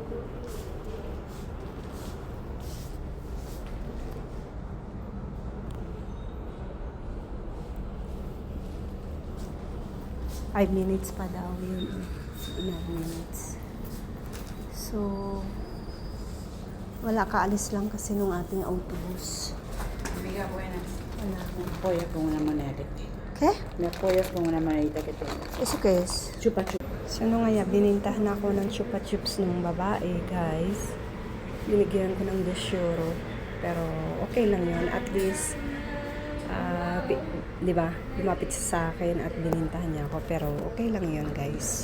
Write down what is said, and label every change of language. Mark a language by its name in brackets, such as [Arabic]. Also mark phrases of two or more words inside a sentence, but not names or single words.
[English] Five minutes [Filipino] pa daw yun. [English] 9 minutes. [Filipino] So, wala, kaalis lang kasi nung ating autobus. [Spanish] Amiga, buenas. [Filipino] Wala. [Spanish] Me apoyas con una moneda. ¿Qué? Me apoyas con una monedita que tengo. ¿Eso qué es? Chupa chupa. [Filipino] So, nung nga, binintahan ako ng chupa chups ng babae, guys. Binigyan ko ng 2 euro. Pero, okay lang yun. [English] At least, [Filipino] di ba, lumapit siya sa akin at binintahan niya ako. Pero, okay lang yun, guys.